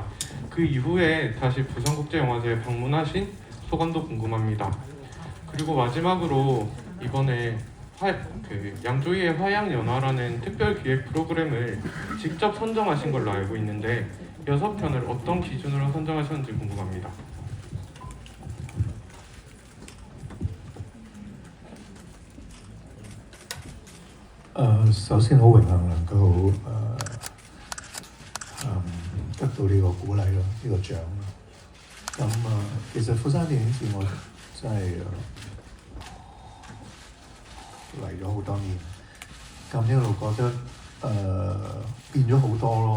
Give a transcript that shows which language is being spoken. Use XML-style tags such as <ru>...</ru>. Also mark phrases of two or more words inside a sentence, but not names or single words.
<ko>그 이후에 다시 부산국제영화제에 방문하신 소감도 궁금합니다. 그리고 마지막으로 이번에 양조위의 화양연화라는 특별기획 프로그램을 직접 선정하신 걸로 알고 있는데 6편을 어떤 기준으로 선정하셨는지 궁금합니다.</ko> <yue>首先好榮幸能夠得到呢個鼓勵咯，呢個獎咯。咁其實釜山電影節我真係嚟咗好多年，咁一路覺得變咗好多咯。</yue>